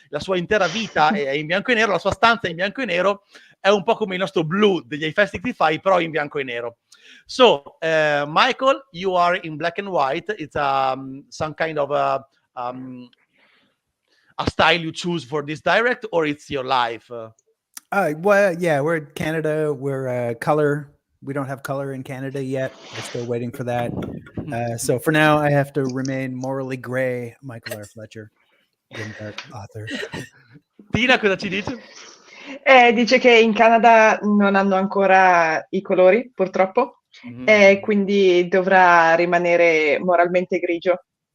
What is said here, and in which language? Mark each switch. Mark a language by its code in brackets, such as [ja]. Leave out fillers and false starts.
[it] La sua intera vita è in bianco e nero, la sua stanza è in bianco e nero, è un po' come il nostro Blue degli Fast 65, però in bianco e nero. [en] So, Michael, you are in black and white. It's some kind of a style you choose for this direct, or it's your life? Well, yeah, we're in Canada. We're color. We don't have color in Canada yet. We're still waiting for that. So for now, I have to remain morally gray, Michael R. Fletcher, author. [it] Tina, cosa ci dice? Dice che in Canada non hanno ancora i colori, purtroppo, e quindi dovrà rimanere moralmente grigio.